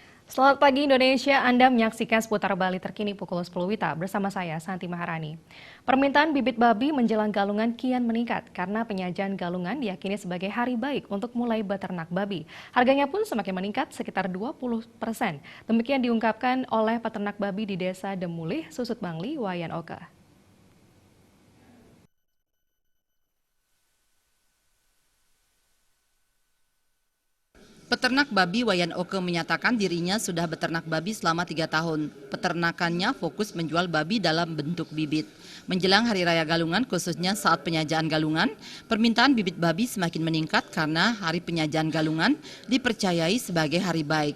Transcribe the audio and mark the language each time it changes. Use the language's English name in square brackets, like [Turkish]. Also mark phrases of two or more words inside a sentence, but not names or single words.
[Indonesian] Selamat pagi Indonesia, Anda menyaksikan seputar Bali terkini pukul 10 WITA bersama saya Santi Maharani. Permintaan bibit babi menjelang galungan kian meningkat karena penyajian galungan diyakini sebagai hari baik untuk mulai beternak babi. Harganya pun semakin meningkat sekitar 20%. Demikian diungkapkan oleh peternak babi di Desa Demulih, Susut Bangli, Wayan Oka. Peternak babi Wayan Oke menyatakan dirinya sudah beternak babi selama 3 tahun. Peternakannya fokus menjual babi dalam bentuk bibit. Menjelang Hari Raya Galungan, khususnya saat penyajian galungan, permintaan bibit babi semakin meningkat karena Hari Penyajian Galungan dipercayai sebagai hari baik.